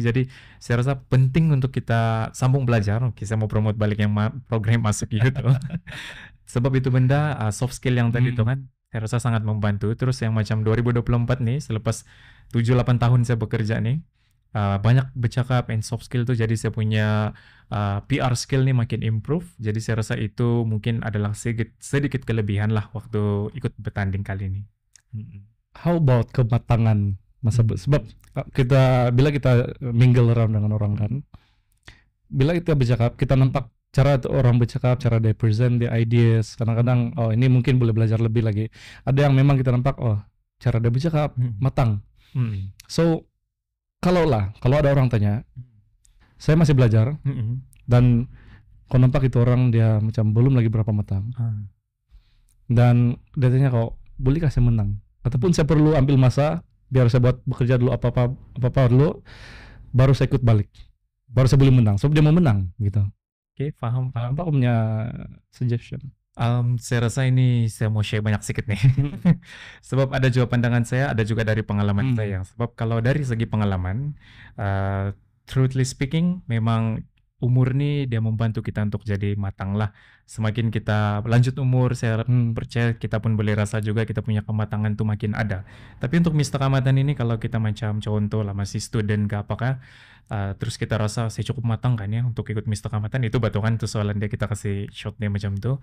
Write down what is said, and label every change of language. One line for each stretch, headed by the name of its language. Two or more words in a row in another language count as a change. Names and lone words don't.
Malay: Jadi saya rasa penting untuk kita sambung belajar. Saya mau promote balik yang program masuk itu. Sebab itu benda
English: soft skill
Malay: yang tadi itu kan saya rasa sangat membantu. Terus yang macam 2024 nih, selepas 7-8 tahun saya bekerja nih, banyak bercakap
English: and soft skill
Malay: tuh, jadi saya punya
English: PR skill
Malay: nih makin improve. Jadi saya rasa itu mungkin adalah sedikit kelebihan lah waktu ikut bertanding kali ini.
English: How about
Malay: kematangan masa sebab kita bila kita
English: mingle around
Malay: dengan orang kan, bila kita bercakap kita nampak cara orang bercakap, cara dia
English: present the ideas.
Malay: Kadang-kadang ini mungkin boleh belajar lebih lagi. Ada yang memang kita nampak cara dia bercakap matang. So kalau ada orang tanya, saya masih belajar dan kau nampak itu orang dia macam belum lagi berapa matang, dan dia tanya kau boleh kasih menang ataupun saya perlu ambil masa biar saya buat bekerja dulu apa dulu baru saya ikut balik, baru saya boleh menang. So dia mau menang gitu. Oke, paham. Apa aku punya suggestion? Saya rasa ini saya mau share banyak sedikit nih. Sebab ada juga pandangan saya, ada juga dari pengalaman saya. Sebab kalau dari segi pengalaman,
English: truthfully speaking,
Malay: memang umur nih dia membantu kita untuk jadi matang lah. Semakin kita lanjut umur, saya percaya kita pun boleh rasa juga kita punya kematangan tuh makin ada. Tapi untuk Mista Keamatan ini, kalau kita macam contoh lah masih student ke apakah, terus kita rasa saya cukup matang kan ya untuk ikut Mista Keamatan, itu batu kan tuh soalan dia, kita kasih shot dia macam tuh.